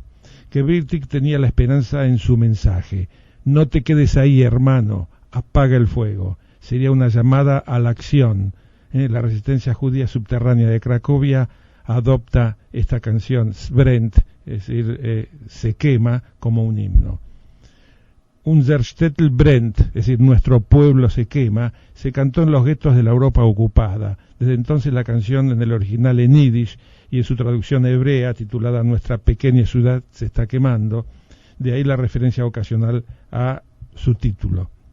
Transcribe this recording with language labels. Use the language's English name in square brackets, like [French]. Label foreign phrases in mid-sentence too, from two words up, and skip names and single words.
[Spanish] Gewirtig tenía la esperanza en su mensaje: no te quedes ahí, hermano, apaga el fuego. Sería una llamada a la acción. La resistencia judía subterránea de Cracovia adopta esta canción, Svrent, es decir, se quema, como un himno. [Yiddish] Unser Städtel brennt, [Spanish] es decir, nuestro pueblo se quema, se cantó en los guetos de la Europa ocupada. Desde entonces la canción en el original en yiddish y en su traducción hebrea titulada Nuestra pequeña ciudad se está quemando, de ahí la referencia ocasional a su título.